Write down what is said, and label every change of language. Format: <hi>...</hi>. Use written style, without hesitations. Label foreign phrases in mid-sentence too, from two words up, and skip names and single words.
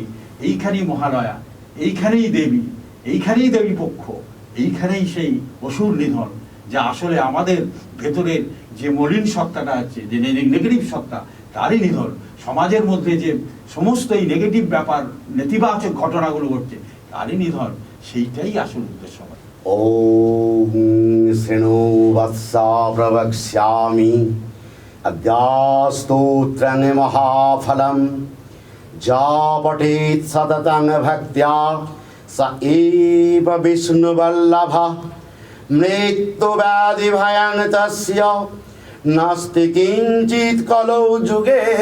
<bn>এইখানেই মহালয়া, এইখানেই দেবী, এইখানেই দেবী পক্ষ, এইখানেই সেই অসুর নিধন, যা আসলে আমাদের ভেতরের যে মলিন সত্তাটা আছে, যে নেগেটিভ সত্তা, তারই নিধন। সমাজের মধ্যে যে সমস্ত এই নেগেটিভ ব্যাপার, নেতিবাচক ঘটনাগুলো ঘটছে, তারই নিধন, সেইটাই আসল উদ্দেশ্য।</bn> <sa>ওম শ্রেণু বৎসা প্রবক্ষ্যামি অদ্যাস্তোত্রং মহাফলম যা পঠেৎ সততং ভক্ত্যা স এব বিষ্ণুবল্লভঃ মৃত্যুব্যাধি ভয়ান তস্য নাস্তি কিঞ্চিৎ কলৌ যুগে</sa>